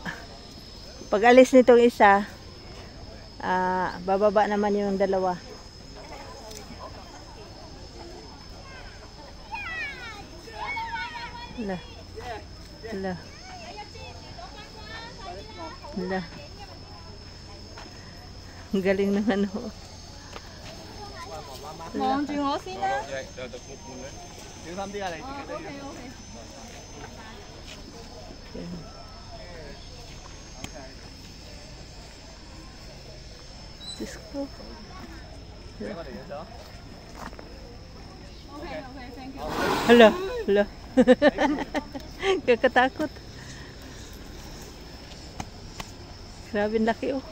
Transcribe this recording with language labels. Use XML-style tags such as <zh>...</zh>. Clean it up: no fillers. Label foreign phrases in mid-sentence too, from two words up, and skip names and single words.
<tl>Pag alis nitong isa, bababa naman yung dalawa. Hala. Hala. Hala. Ang galing ng ano.</tl> <yue>望住我先啦。小心啲啊！你自己都要。</yue> <tl>Diyos ko. Hala, hala. Kakatakot. Grabe laki, oh.</tl>